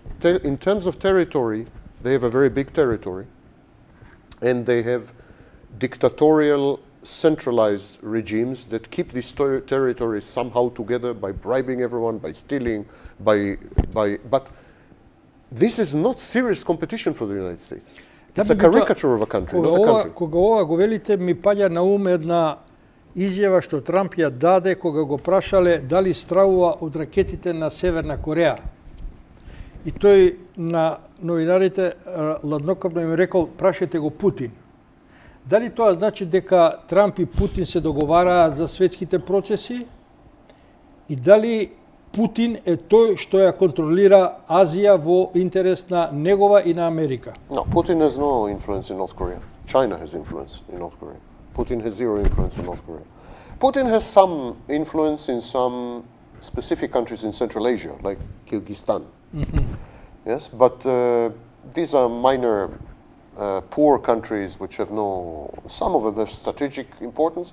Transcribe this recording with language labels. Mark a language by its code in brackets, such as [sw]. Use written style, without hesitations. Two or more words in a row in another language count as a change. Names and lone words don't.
[en] In terms of territory, they have a very big territory, and they have dictatorial, centralized regimes that keep these territories somehow together by bribing everyone, by stealing, but this is not serious competition for the United States. It's a caricature of a country, not a country. [mk] Кога ова го велите, ми паѓа на ум една изјава што Трамп ја даде кога го прашале дали стравува од ракетите на Северна Кореја. И тој на новинарите ладнокапно им рекол, прашајте го Путин. Дали тоа значи дека Трамп и Путин се договараа за светските процеси? И дали Путин е тој што ја контролира Азија во интерес на негова и на Америка? [en] No, Putin has no influence in North Korea. China has influence in North Korea. Putin has zero influence in North Korea. Putin has some influence in some specific countries in Central Asia, like Kyrgyzstan. Yes, but these are minor, poor countries which have some of them have strategic importance.